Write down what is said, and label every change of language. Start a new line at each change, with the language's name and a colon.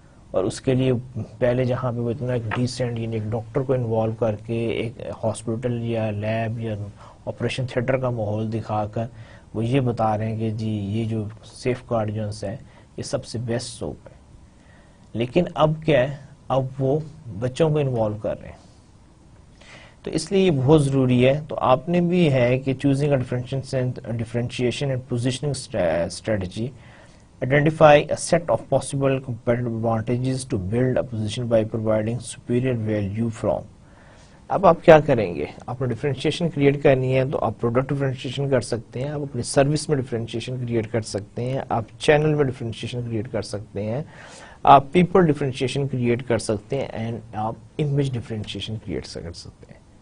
Urdu: اور اس کے لیے پہلے جہاں پہ وہ اتنا ایک ڈیسینٹ یعنی ایک ڈاکٹر کو انوالو کر کے ایک ہاسپٹل یا لیب یا آپریشن تھیٹر کا ماحول دکھا کر وہ یہ بتا رہے ہیں کہ جی یہ جو سیف گارڈینس ہے یہ سب سے بیسٹ سوپ ہے. لیکن اب کیا ہے, اب وہ بچوں کو انوالو کر رہے ہیں, تو اس لیے یہ بہت ضروری ہے. تو آپ نے بھی ہے کہ
English: Choosing differentiation and positioning strategy, identify a set of possible competitive advantages to build a position by providing superior value from.
Urdu: اب آپ کیا کریں گے, آپ نے ڈیفرینشیشن کریٹ کرنی ہے تو آپ پروڈکٹ ڈیفرینشیشن کر سکتے ہیں, آپ اپنی سروس میں ڈیفرینشیشن کریٹ کر سکتے ہیں, آپ چینل میں ڈیفرینشیشن کریٹ کر سکتے ہیں, آپ پیپل ڈیفرینشیشن کریٹ کر سکتے ہیں, اینڈ آپ امیج ڈیفرینشیشن کریٹ کر سکتے ہیں.